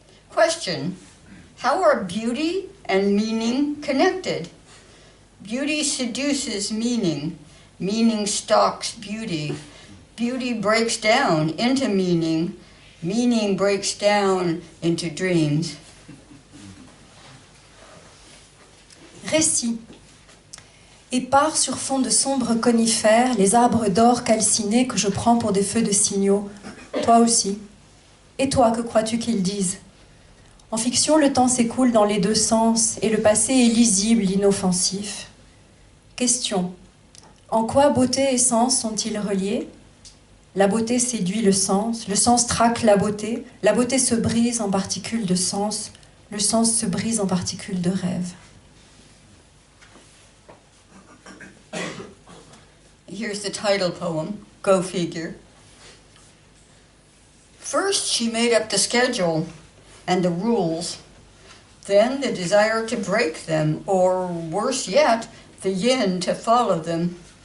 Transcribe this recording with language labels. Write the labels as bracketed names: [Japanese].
[English] Question: how are beauty and meaning connected? Beauty seduces meaning. Meaning stalks beauty. Beauty breaks down into meaning. Meaning breaks down into dreams. [French] Récit. Épars sur fond de sombres conifères, les arbres d'or calcinés que je prends pour des feux de signaux. Toi aussi. Et toi, que crois-tu qu'ils disent? En fiction, le temps s'écoule dans les deux sens et le passé est lisible, inoffensif. Question. En quoi beauté et sens sont-ils reliés? La beauté séduit le sens traque la beauté se brise en particules de sens, le sens se brise en particules de rêve. [English] Here's the title poem, Go Figure. First, she made up the schedule and the rules, then the desire to break them, or worse yet, the yin to follow them.